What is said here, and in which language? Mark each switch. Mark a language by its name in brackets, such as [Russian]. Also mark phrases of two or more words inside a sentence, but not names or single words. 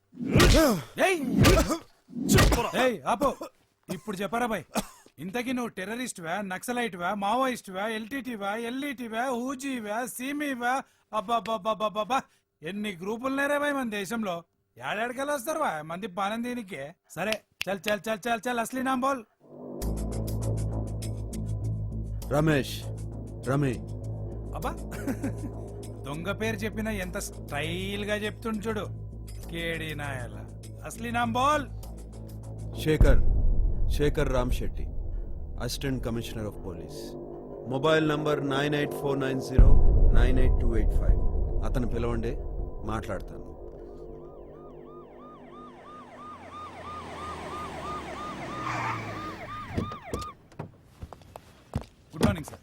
[Telugu] చెప్పరా? ఏయ్ ఆపో. ఇప్పుడు చెప్పరా బాయ్, ఇంతకీ నువ్వు టెర్రరిస్ట్ వా, నక్సలైట్ వా, మావోయిస్ట్ వా, ఎల్టీటీ వా, ఎల్ఈటీ వా, హూజీ వా, సీమీ వా? అబ్బాబ్బాబ్బాబ్బా, ఎన్ని గ్రూపులు లేరే బాయ్ మన దేశంలో. ఏడాడికెళ్ళి వస్తారు వా మంది పానం దీనికి. సరే [Hindi] चल चल चल चल चल असली नाम बोल. [Telugu] రమేష్ రమే. అబ్బా దొంగ పేరు చెప్పినా ఎంత స్టైల్ గా చెప్తుండు చూడు. కేడి నాయల. [Hindi] असली नाम बोल. [English] శేఖర్ రామ్ శెట్టి, Assistant Commissioner of Police. Mobile number 9849098285. [Telugu] అతను పిలవండి, మాట్లాడతాను. [English] Good morning sir.